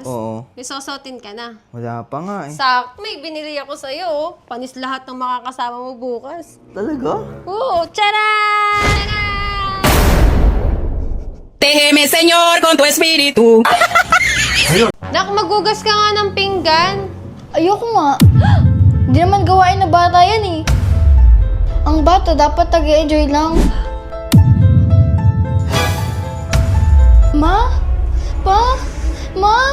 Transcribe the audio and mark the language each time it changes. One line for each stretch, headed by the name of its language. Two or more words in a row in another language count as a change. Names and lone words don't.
Filipino: Oo. May sosotin ka na. Wala pa nga eh. Sak, may binili ako sa'yo, oh. Panis lahat ng makakasama mo bukas. Talaga? Oo, charan!
Spanish: Déjeme, Señor, con tu espíritu.
Filipino: Nak, magugas ka nga ng pinggan. Ayoko nga. Hindi naman gawain na bata yan eh. Ang bata dapat tag-enjoy lang. Ma? Pa? Ma?